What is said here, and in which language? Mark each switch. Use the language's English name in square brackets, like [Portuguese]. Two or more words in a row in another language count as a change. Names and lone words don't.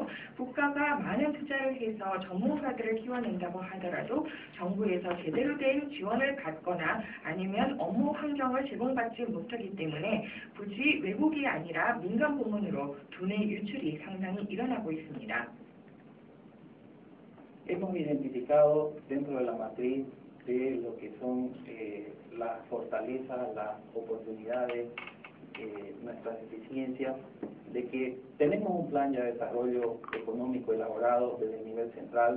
[Korean] 국가가 많은 투자를 해서 전문가들을 키워낸다고 하더라도 정부에서 제대로 된 지원을 받거나 아니면 업무 환경을 제공받지 못하기 때문에 굳이 외국이 아니라 민간 부문으로 두뇌 유출이 상당히 일어나고 있습니다. [Spanish] Hemos identificado dentro de la matriz de lo que son las fortalezas, las oportunidades, nuestras deficiencias, de que tenemos un plan ya de desarrollo económico elaborado desde el nivel central.